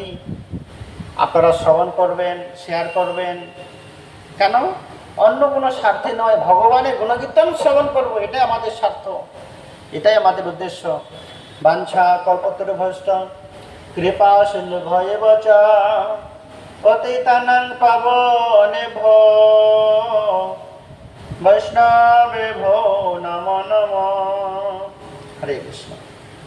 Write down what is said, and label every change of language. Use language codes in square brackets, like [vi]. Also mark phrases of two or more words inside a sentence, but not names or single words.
[bn] আপনারা শ্রবণ করবেন, শেয়ার করবেন, কেন অন্য কোনো স্বার্থে নয়, ভগবানের গুণকীর্তন শ্রবণ করব, এটাই আমাদের স্বার্থ, এটাই আমাদের উদ্দেশ্য। [sa] वाञ्छा कल्पतरुभ्यश्च कृपा सिन्धु भयेव च पतितानां पावनेभ्यो वैष्णवेभ्यो नमो नमः। [bn] হরে কৃষ্ণ।